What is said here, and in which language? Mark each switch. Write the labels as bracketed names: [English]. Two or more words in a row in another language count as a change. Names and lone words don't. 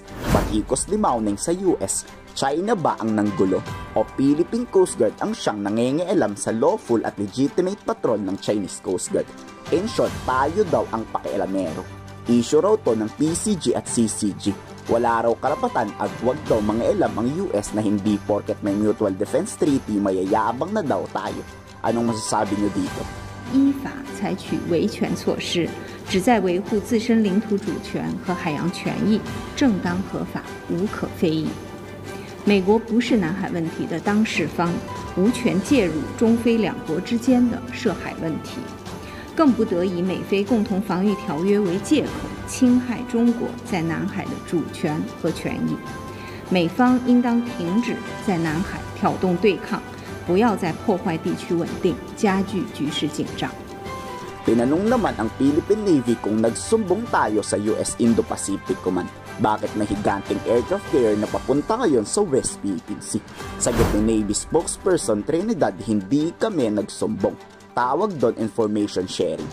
[Filipino] Pag-ikos limauning sa US, China ba ang nanggulo o Philippine Coast Guard ang siyang nangingialam sa lawful at [English] legitimate patrol [Filipino] ng Chinese Coast Guard? [English] In short, [Filipino] tayo daw ang pakialamero. Issue raw to ng PCG at CCG. Wala raw karapatan at wag daw mangialam ang US na hindi porket may [English] mutual defense treaty [Filipino] mayayabang na daw tayo. Anong masasabi nyo dito? [Chinese] 依法采取维权措施，旨在维护自身领土主权和海洋权益，正当合法，无可非议。美国不是南海问题的当事方，无权介入中非两国之间的涉海问题，更不得以美菲共同防御条约为借口侵害中国在南海的主权和权益。美方应当停止在南海挑动对抗。不要再破坏地区稳定，加剧局势紧张。 [Filipino] Tinanong naman ang Philippine Navy kung nagsumbong tayo sa US Indo-Pacific Command. Bakit may higanting [English] aircraft carrier [Filipino] na papunta ngayon sa West Philippine Sea? Sagot ni [English] Navy spokesperson [Filipino] Trinidad, hindi kami nagsumbong. Tawag doon [English] information sharing.